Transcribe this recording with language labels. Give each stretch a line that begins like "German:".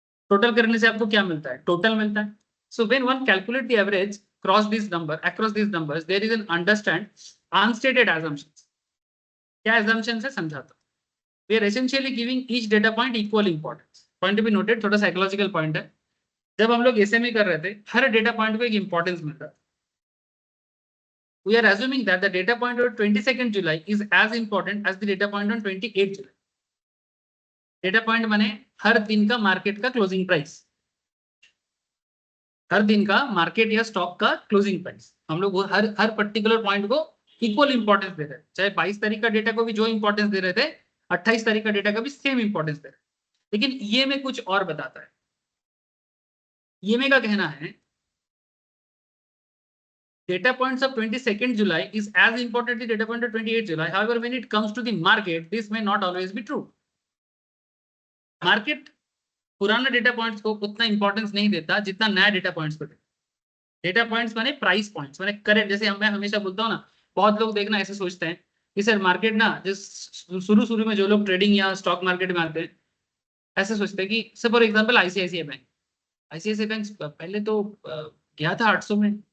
Hindi: Total करने से आपको क्या मिलता है? टोटल मिलता है।
English: So when one calculate the average cross this number across this numbers, there is an understand unstated assumptions।
Hindi: क्या assumptions है समझाता हूं।
English: We are essentially giving each data point equal importance. Point to be noted,
Hindi: थोड़ा psychological point है। जब हम लोग SMA कर रहे थे, हर डेटा पॉइंट को एक इंपॉर्टेंस मिल रहा था।
English: We are assuming that the data point on 22nd July is as important as the data point on 28th July.
Hindi: Data point माने हर दिन का मार्केट का क्लोजिंग प्राइस, हर दिन का मार्केट या स्टॉक का क्लोजिंग प्राइस। हम लोग हर पर्टिकुलर पॉइंट को इक्वल इंपॉर्टेंस दे रहे हैं, चाहे 22 तारीख का डेटा को भी जो इंपॉर्टेंस दे रहे थे, 28 तारीख का डेटा का भी सेम इंपॉर्टेंस दे रहे हैं। लेकिन ये में कुछ और बताता है। ये में का कहना है
English: data points of 22nd July is as important as data point of 28th July. However, when it comes to the market, this may not always be true.
Hindi: Market पुराना डेटा पॉइंट्स को उतना इंपॉर्टेंस नहीं देता जितना नया data points को देता। Data points माने प्राइस पॉइंट्स, माने करंट। जैसे मैं हमेशा बोलता हूँ ना, बहुत लोग देखना ऐसे सोचते हैं कि सर मार्केट ना, जिस शुरू में जो लोग ट्रेडिंग या स्टॉक मार्केट में आते हैं, ऐसे सोचते हैं कि फॉर एग्जाम्पल ICICI बैंक पहले तो गया था 800 में,